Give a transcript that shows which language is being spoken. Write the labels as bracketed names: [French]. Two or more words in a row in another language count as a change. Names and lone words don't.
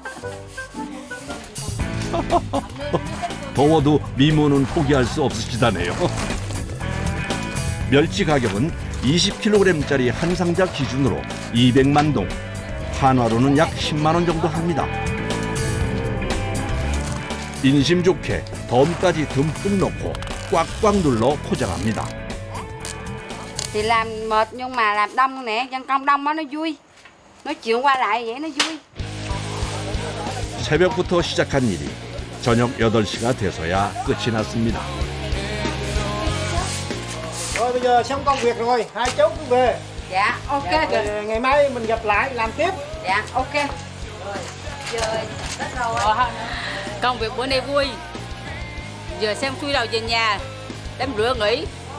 [Korean] 더워도 미모는 포기할 수 없으시다네요. 멸치 가격은 20kg짜리 한 상자 기준으로 200만 동, 한화로는 약 10만 원 정도 합니다. 인심 좋게 덤까지 듬뿍 넣고 꽉꽉 눌러 포장합니다. [Vietnamese] Thì làm mệt nhưng mà làm đông nè, nhân công đông đó nó vui. Nói chuyện qua lại vậy nó vui. [Korean] 새벽부터 시작한 일이 저녁 8시가 돼서야 끝이 났습니다. [Vietnamese] Rồi bây giờ xong công việc rồi, hai cháu cứ về. Dạ, ok. Rồi, ngày mai mình gặp lại làm tiếp. Dạ, ok. Rồi, giờ tất rồi. Công việc bữa nay vui. Giờ xem xuôi đầu về nhà, đem rửa nghỉ.